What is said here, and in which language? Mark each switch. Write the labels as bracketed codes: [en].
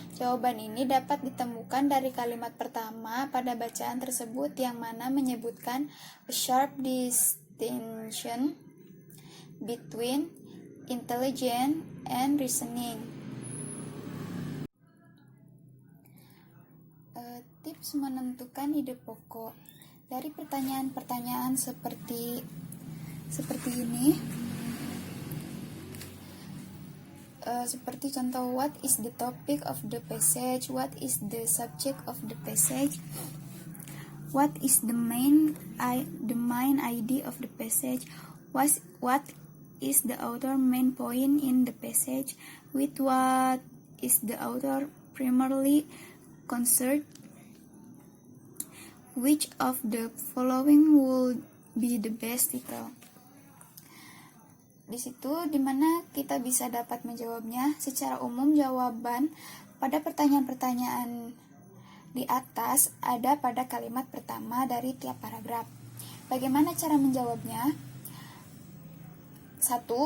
[id] Jawaban ini dapat ditemukan dari kalimat pertama pada bacaan tersebut yang mana menyebutkan [en] a sharp distinction between intelligence and reasoning. [id] Tips menentukan ide pokok. Dari pertanyaan-pertanyaan seperti ini, seperti contoh, [en] what is the topic of the passage, what is the subject of the passage, what is the main idea of the passage, what is the author main point in the passage, with what is the author primarily concerned, which of the following would be the best title. [id] Di situ dimana kita bisa dapat menjawabnya. Secara umum jawaban pada pertanyaan-pertanyaan di atas ada pada kalimat pertama dari tiap paragraf. Bagaimana cara menjawabnya? 1.